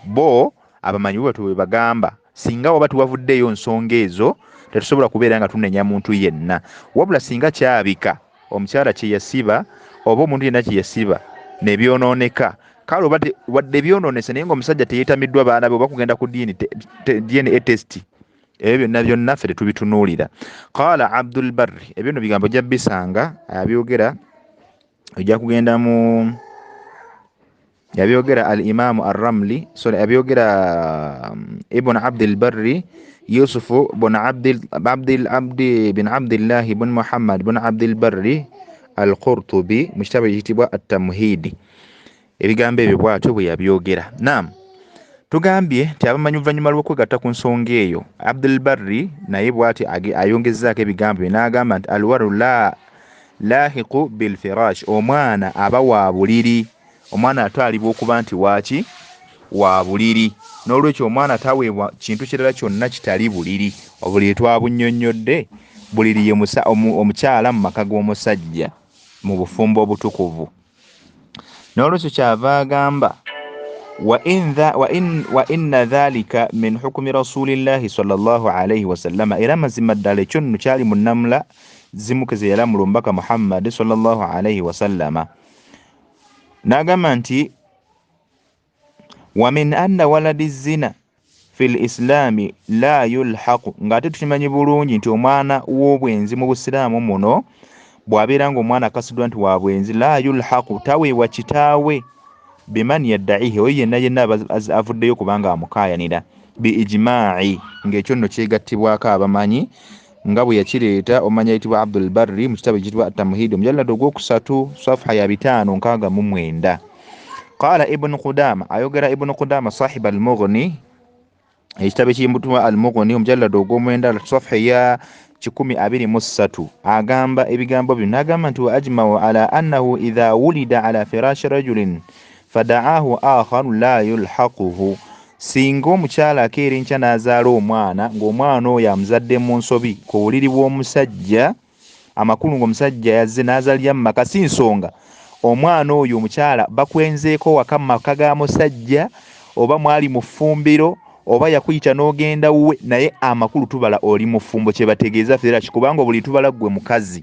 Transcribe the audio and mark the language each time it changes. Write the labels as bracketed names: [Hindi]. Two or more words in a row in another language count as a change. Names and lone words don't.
[Ganda] Bo abamanyi bwe bwe bagamba, singa waba tuwavuddeeyo nsonga ezo tetusobola kubeera nga tunenya muntu yenna, wabula singa kyabika omukyala kye yasiba oba omuntu yenna kye yasiba ne byonooneka, kale wadde byonoonese naye ng'omusajja teyeetamiddwa baana be oba kugenda ku DNA test, ebyo byonna ffe tetubitunuulira. Qaala Abdul Barri, ebyo nno bigambo ojja bisanga abyogera, ojja kugenda mu yabyogera al Imaamu ar-Ramli, yabyogera Ibn Abdil Barri Yusufu bin Abdillah bin Muhammad bin Abdil Barri al-Qurtubi mu kitabo ekiyitibwa at-Tamhid. Ebigambo ebyo bw'atyo bwe yabyogera. Naam, tugambye nti abamanyi oluvannyuma lw'okwegatta ku nsonga eyo, Abdul Barri naye bw'ati ayongezzaako ebigambo bye n'agamba nti [Arabic] الولد لاحق بالفراش, [Ganda] omwana aba wa buliri, omwana atwalibwa okuba nti waaki wa buliri, n'olwekyo omwana taweebwa kintu kirala kyonna kitali buliri. Obuliri twabunnyonnyodde, buliri ye omukyala mu maka g'omusajja mu bufumbo obutukuvu. N'olwekyo kyava agamba [Arabic] وإن ذلك من حكم رسول الله صلى الله عليه وسلم, [Ganda] era mazima ddala ekyo nno kyali mu nnamula zimu ke ze yalamula omubaka Muhammad [Arabic] صلى الله عليه وسلم. [Ganda] N'agamba nti [Arabic] ومن أن ولد زنا في الإسلام لا يلحق, [Ganda] ng'ate tukimanyi bulungi nti omwana w'obwenzi mu busiraamu muno bw'abeera ng'omwana akasiddwa nti wa bwenzi, [Arabic] لا يلحق, [Ganda] taweebwa kitaawe [Arabic] بمن يدعيه, [Ganda] oyo yenna avuddeyo kubanga amukaayanira. biijma'i ng'ekyo nno kyegattibwako abamanyi nga bwe yakireeta omanya yitibwa Abdul Barri mu kitabo ekitibwa At-Tamhid omujallado ogwokusatu safha ya 569. Qala Ibn Qudama ayogera Ibn Qudama sahib al-Mughni ekitabo ekiyitibwa al-Mughni omujallado ogw'omwenda safha ya 123 agamba ebigambo bino n'agamba nti [Arabic] وأجمعوا على أنه إذا ولد على فراش رجل فادعاه آخر لا يلحقه, [Ganda] singa omukyala akeera enkya n'azaala omwana ng'omwana oyo amuzadde mu nsobi ku buliri bw'omusajja, amakulu ng'omusajja yazze n'azaalira mu maka, si nsonga omwana oyo omukyala bakwenzeeko waka mu maka ga musajja oba mwali mu ffumbiro oba yakuyita n'ogenda wuwe, naye amakulu tubala oli mu ffumbo, kye bategeeza firashi, kubanga buli tubala gwe mukazi.